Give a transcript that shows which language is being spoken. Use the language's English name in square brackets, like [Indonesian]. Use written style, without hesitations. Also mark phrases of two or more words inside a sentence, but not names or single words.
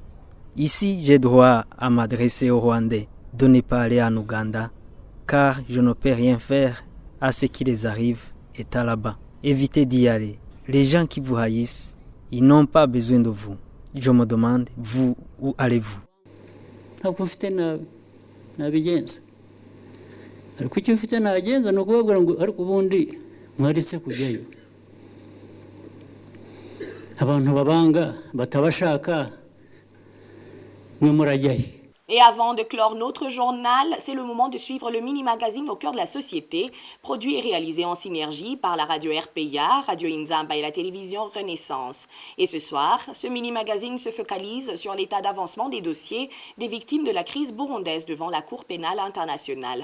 [French] Ici, j'ai droit à m'adresser aux Rwandais de ne pas aller en Ouganda, car je ne peux rien faire à ce qui les arrive étant là-bas. Évitez d'y aller. Les gens qui vous haïssent, ils n'ont pas besoin de vous. Je me demande, vous, où allez-vous? [Kinyarwanda] nabigenza ariko icyo mfite nagenza ni ukubabwira ngo ariko ubundi mwaretse kujyayo abantu babanga batabashaka mwe murajyayo. [French] Et avant de clore notre journal, c'est le moment de suivre le mini-magazine au cœur de la société, produit et réalisé en synergie par la radio RPA, Radio Inzamba et la télévision Renaissance. Et ce soir, ce mini-magazine se focalise sur l'état d'avancement des dossiers des victimes de la crise burundaise devant la Cour pénale internationale.